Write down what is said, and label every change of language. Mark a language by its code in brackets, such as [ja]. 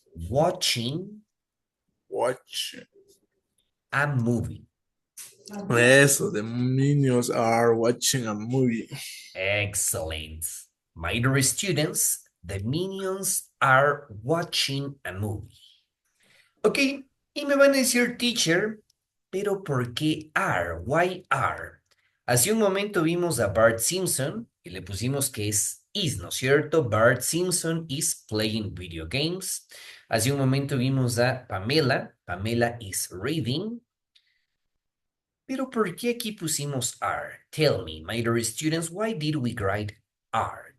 [en] watching watch. a movie. [es] Eso, [en] the minions are watching a movie. Excellent. My dear students, the minions are watching a movie. [es] Ok, y me van a decir, teacher, pero ¿por qué are? [en] Why are? [es] Hace un momento vimos a Bart Simpson y le pusimos que es is, ¿no es cierto? [en] Bart Simpson is playing video games. [es] Hace un momento vimos a Pamela. [en] Pamela is reading. [es] Pero ¿por qué aquí pusimos are? [en] Tell me, my dear students, why did we write are?